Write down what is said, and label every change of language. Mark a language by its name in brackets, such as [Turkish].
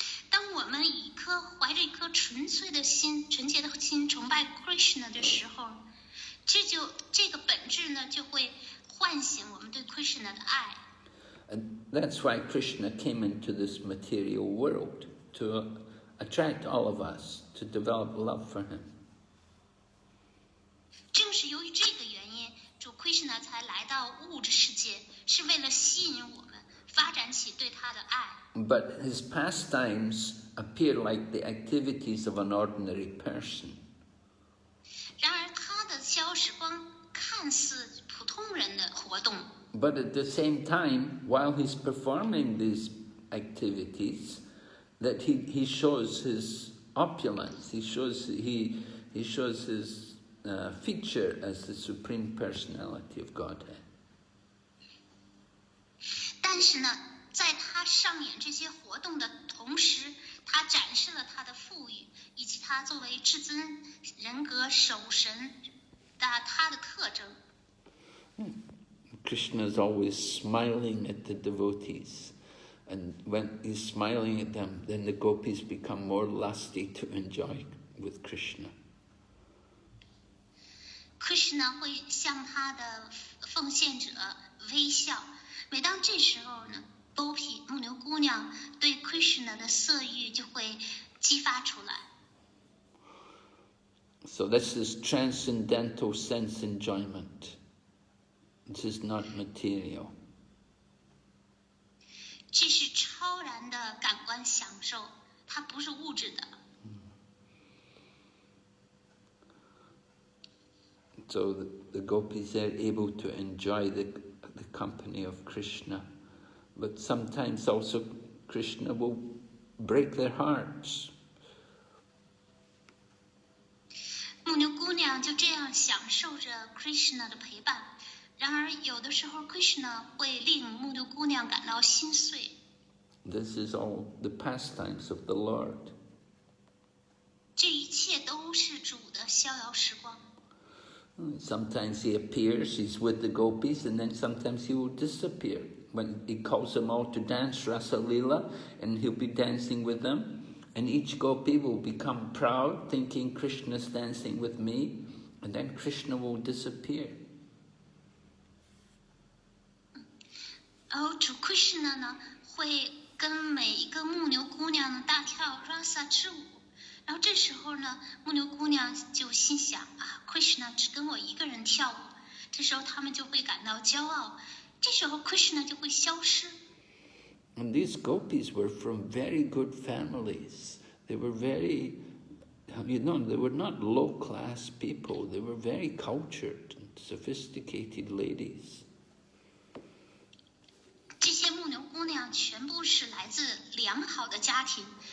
[Chinese] 当我们怀着一颗纯洁的心崇拜 Krishna 的时候，这个本质呢就会唤醒我们对 Krishna 的爱。 [English] And that's why Krishna came into this material world, to attract all of us, to develop love for him. [Chinese] 正是由于这个原因，主 Krishna 才来到物质世界，是为了吸引我们发展起对他的爱。 [English] But his pastimes appear like the activities of an ordinary person. [Chinese] 然而他的消时光看似普通人的活动。 [English] But at the same time, while he's performing these activities, that he shows his opulence. He shows his feature as the supreme personality of Godhead. [Chinese] 但是呢，在他上演这些活动的同时，他展示了他的富裕，以及他作为至尊人格守神的他的特征。 [English] Krishna is always smiling at the devotees, and when he's smiling at them, then the gopis become more lusty to enjoy with Krishna. [Chinese] Krishna 会向他的奉献者微笑，每当这时候呢，Gopi 牧牛姑娘对 Krishna 的色欲就会激发出来。 [English] So this is transcendental sense enjoyment. This is not material. [Chinese] 这是超然的感官享受，它不是物质的。 [English] So the gopis are able to enjoy the company of Krishna, but sometimes also Krishna will break their hearts. [Chinese] 牧牛姑娘就这样享受着 Krishna 的陪伴，然而有的时候 Krishna 会令牧牛姑娘感到心碎。 [English] This is all the pastimes of the Lord. [Chinese] 这一切都是主的逍遥时光。 [English] Sometimes he appears, he's with the gopis, and then sometimes he will disappear. When he calls them all to dance Rasa Leela, and he'll be dancing with them, and each gopi will become proud, thinking Krishna's dancing with me, and then Krishna will disappear. [Chinese] 然后主 Krishna 呢，会跟每一个牧牛姑娘呢大跳 Rasa 之舞。然后这时候呢，牧牛姑娘就心想啊 ，Krishna 只跟我一个人跳舞。这时候他们就会感到骄傲，这时候 Krishna 就会消失。 [English] And these gopis were from very good families. They were very, they were not low-class people. They were very cultured and sophisticated ladies. [Chinese] 这些牧牛姑娘全部是来自良好的家庭。